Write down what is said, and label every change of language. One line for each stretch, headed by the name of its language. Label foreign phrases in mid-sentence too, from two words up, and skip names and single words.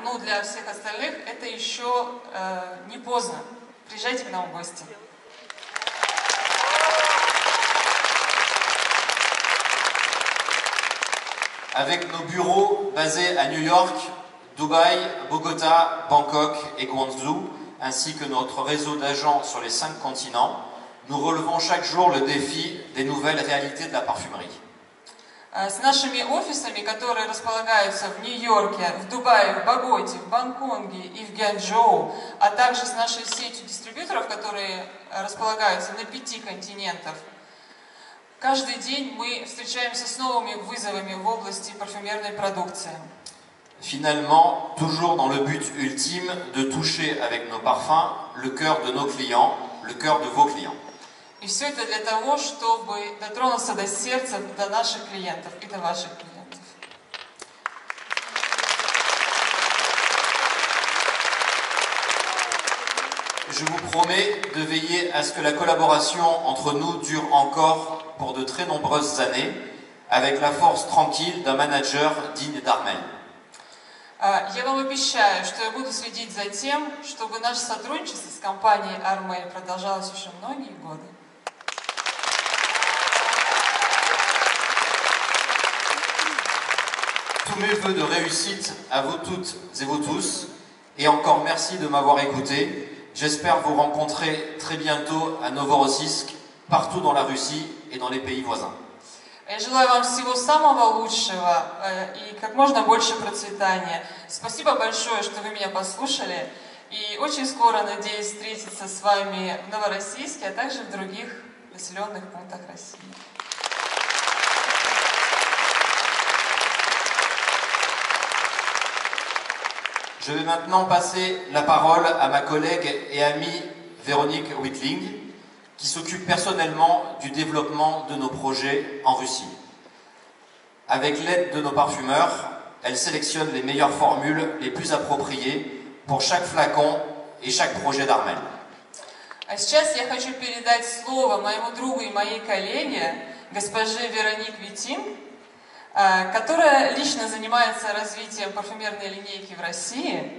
Russian: ну, для всех остальных это еще не поздно. Приезжайте к нам в гости.
French: Avec nos bureaux basés à New York, Dubaï, Bogota, Bangkok et Guangzhou, ainsi que notre réseau d'agents sur les 5 continents, nous relevons chaque jour le défi des nouvelles réalités de la parfumerie.
Russian: С нашими офисами, которые располагаются в Нью-Йорке, в Дубае, в Боготе, в Бангкоке и в Гянчжоу, а также с нашей сетью дистрибьюторов, которые располагаются на 5 континентах, каждый день мы встречаемся с новыми вызовами в области парфюмерной продукции.
French: Finalement, toujours dans le but ultime de toucher avec nos parfums le cœur de nos clients, le cœur de vos clients.
Russian: И все это для того, чтобы дотронуться до сердца, до наших клиентов и до ваших клиентов.
French: Je vous promets de veiller à ce que la collaboration entre nous dure encore pour de très nombreuses années, avec la force tranquille d'un manager digne d'Armel.
Russian: Я вам обещаю, что я буду следить за тем, чтобы наше сотрудничество с компанией Armel продолжалось еще многие годы.
French: Tous mes vœux de réussite à vous toutes et vous tous, et encore merci de m'avoir écouté. J'espère vous rencontrer très bientôt à Novorossiysk, partout dans la Russie et dans les pays voisins.
Russian: Я желаю вам всего самого лучшего и как можно больше процветания. Спасибо большое, что вы меня послушали. И очень скоро надеюсь встретиться с вами в Новороссийске, а также в других населенных пунктах России.
French: Je vais maintenant passer la parole à ma collègue et amie Véronique Whitling, qui s'occupe personnellement du développement de nos projets en Russie. Avec l'aide de nos parfumeurs, elle sélectionne les meilleures formules les plus appropriées pour chaque flacon et chaque projet d'Armel.
Russian: А сейчас я хочу передать слово моему другу и моей коллеге, госпоже Вероник Витин, которая лично занимается развитием парфюмерной линейки в России.